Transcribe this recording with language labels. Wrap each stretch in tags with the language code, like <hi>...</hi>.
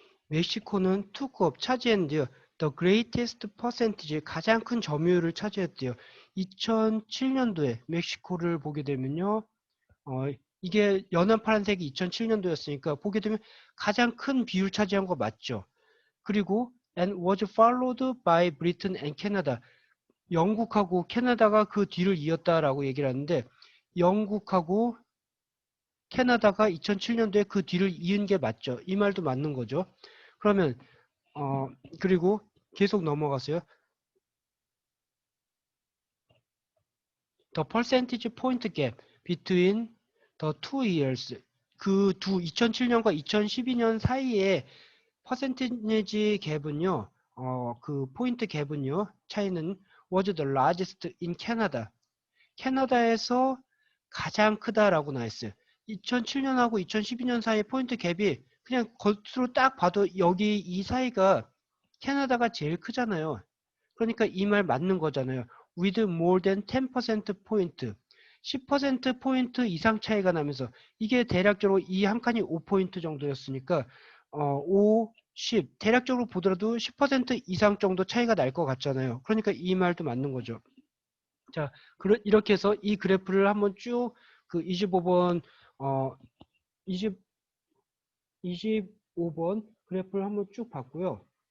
<ko>멕시코는 투컵 차지했는데요.</ko> <en>The greatest percentage,</en> <ko>가장 큰 점유율을 차지했대요. 2007년도에 멕시코를 보게 되면요. 이게 연한 파란색이 2007년도였으니까 보게 되면 가장 큰 비율 차지한 거 맞죠? 그리고</ko> <en>and was followed by Britain and Canada.</en> <ko>영국하고 캐나다가 그 뒤를 이었다라고 얘기를 하는데 영국하고 캐나다가 2007년도에 그 뒤를 이은 게 맞죠? 이 말도 맞는 거죠. 그러면 그리고 계속 넘어가세요.</ko> <en>The percentage point gap between the two years.</en> <ko>그 2007년과 2012년 사이에 퍼센티지 갭은요, 그 포인트 갭은요, 차이는</ko> <en>was the largest in Canada.</en> <ko>캐나다에서 가장 크다라고 나왔어요. 2007년하고 2012년 사이의 포인트 갭이 그냥 겉으로 딱 봐도 여기 이 사이가 캐나다가 제일 크잖아요. 그러니까 이 말 맞는 거잖아요.</ko> <en>with more than 10% 포인트.</en> <ko>10% 포인트 이상 차이가 나면서 이게 대략적으로 이 한 칸이 5포인트 정도였으니까 5, 10 대략적으로 보더라도 10% 이상 정도 차이가 날 것 같잖아요. 그러니까 이 말도 맞는 거죠. 자, 이렇게 해서 이 그래프를 한번 쭉 그 25번 20 25번 그래프를 한번 쭉 봤고요.</ko>